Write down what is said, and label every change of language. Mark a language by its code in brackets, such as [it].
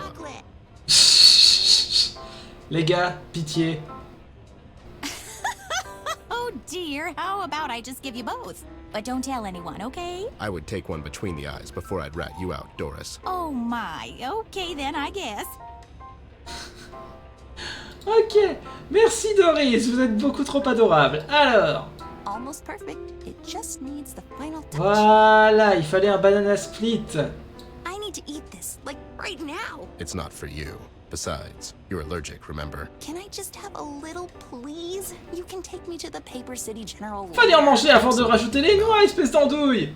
[en] Chocolate. [fr] Les gars, pitié. Oh [en] Oh dear, how about I just give you both? But don't tell anyone, okay? I would take one between the eyes before I'd rat you out, Doris. Oh my, okay then, I guess. [fr] Ok, merci Doris, vous êtes beaucoup trop adorable. Alors, [en] Almost perfect. It just needs the final touch. [fr] voilà, il fallait un banana split. [en] I need to eat this, like right now. It's not for you. Besides, you're allergic, remember? Can I just have a little, please? You can take me to the Paper City General. [fr] Fallait en manger avant de rajouter les noix, espèce d'andouille.